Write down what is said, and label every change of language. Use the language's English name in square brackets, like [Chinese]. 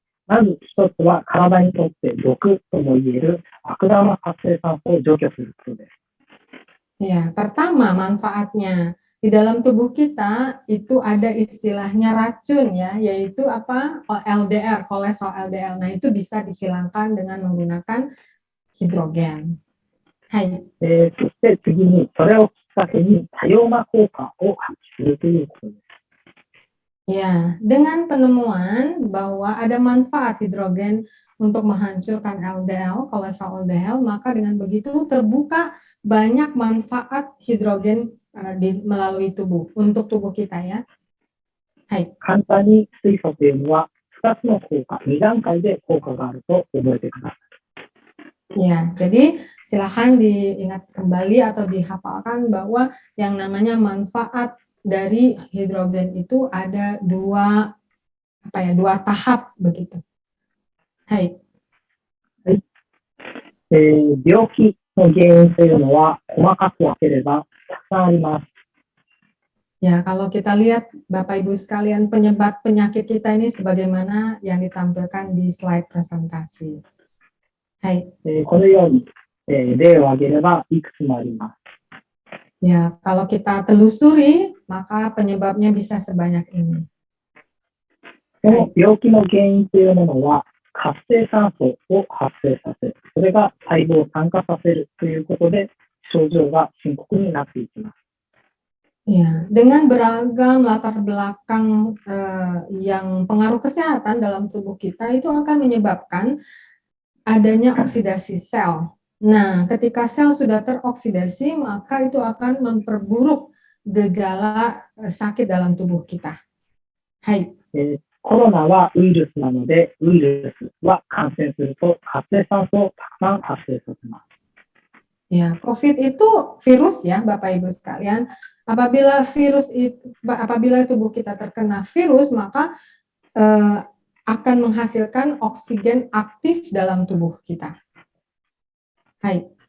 [Japanese] まず一つは体にとって毒とも言える悪玉活性酸素を除去することです。 [Indonesian] Ya, pertama manfaatnya di dalam tubuh kita itu ada istilahnya racun ya, yaitu apa? LDR, kolesterol LDL. Nah, itu bisa dihilangkan dengan menggunakan hidrogen. [Japanese] Hai. そして次にそれをきっかけに多様な効果を発揮するということです。 [Indonesian] Ya, dengan penemuan bahwa ada manfaat hidrogen untuk menghancurkan LDL, kolesterol LDL, maka dengan begitu terbuka banyak manfaat hidrogen melalui tubuh, untuk tubuh kita ya. [Japanese] Hai. 簡単に水素というのは2つの効果、2段階で効果があると覚えてください。 [Indonesian] Ya, jadi silahkan diingat kembali atau dihafalkan bahwa yang namanya manfaat dari hidrogen itu ada dua tahap begitu. [Japanese] Hai. 病気の原因というのは細かく分ければたくさんあります。 [Indonesian] Ya, kalau kita lihat Bapak Ibu sekalian penyebab penyakit kita ini sebagaimana yang ditampilkan di slide presentasi. [Japanese] Hai. このように、例を挙げればいくつもあります。 [Indonesian] Ya, kalau kita telusuri, maka penyebabnya bisa sebanyak ini. [Japanese] この病気の原因というものは活性酸素を発生させ、それが細胞を酸化させるということで症状が深刻になっていきます。 [Indonesian] Ya, dengan beragam latar belakang yang pengaruh kesehatan dalam tubuh kita itu akan menyebabkan adanya oksidasi sel. Nah, ketika sel sudah teroksidasi, maka itu akan memperburuk gejala sakit dalam tubuh kita. [Japanese] Hai. コロナはウイルスなので、ウイルスは感染すると活性酸素をたくさん発生させます。 [Indonesian] Ya, COVID itu virus ya, Bapak Ibu sekalian. Apabila tubuh kita terkena virus, maka akan menghasilkan oksigen aktif dalam tubuh kita. Hai.